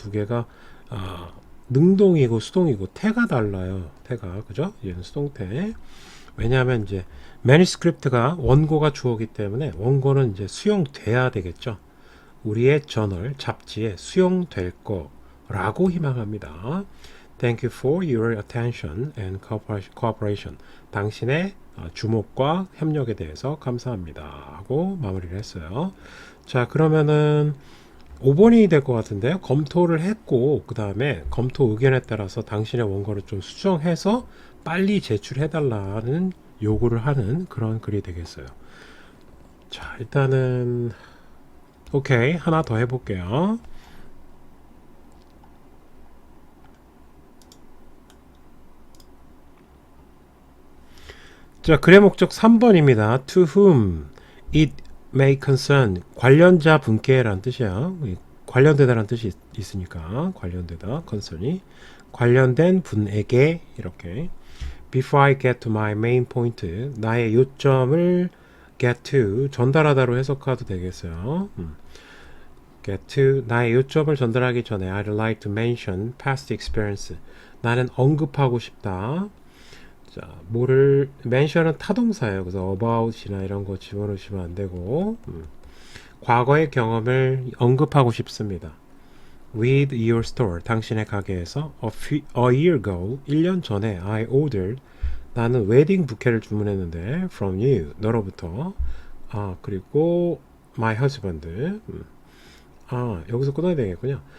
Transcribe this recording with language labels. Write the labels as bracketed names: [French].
[Korean] 두 개가 능동이고 수동이고 태가 달라요. 태가 그죠? 얘는 수동태. 왜냐하면 이제 매니스크립트가 원고가 주어기 때문에 원고는 이제 수용돼야 되겠죠. 우리의 저널 잡지에 수용될 거라고 희망합니다. [English] Thank you for your attention and cooperation. [Korean] 당신의 주목과 협력에 대해서 감사합니다. 하고 마무리를 했어요. 자, 그러면은 5번이 될 것 같은데요. 검토를 했고 그 다음에 검토 의견에 따라서 당신의 원고를 좀 수정해서 빨리 제출해달라는 요구를 하는 그런 글이 되겠어요. 자, 일단은 오케이 하나 더 해볼게요. 자, 글의 목적 3번입니다. [English] To whom it may concern [Korean] 관련자 분께라는 뜻이야. 관련되다라는 뜻이 있으니까 관련되다 concern이 관련된 분에게 이렇게 [English] Before I get to my main point [Korean] 나의 요점을 [English] get to [Korean] 전달하다로 해석해도 되겠어요. [English] get to [Korean] 나의 요점을 전달하기 전에 [English] I'd like to mention past experience [Korean] 나는 언급하고 싶다. 자, 뭐를 mention은 타동사예요. 그래서 about이나 이런 거 집어넣으시면 안 되고 과거의 경험을 언급하고 싶습니다. [English] With your store [Korean] 당신의 가게에서 [English] a year ago [Korean] 1년 전에 [English] I ordered [Korean] 나는 웨딩 부케를 주문했는데 [English] from you [Korean] 너로부터 그리고 [English] my husband [Korean] 여기서 끊어야 되겠군요.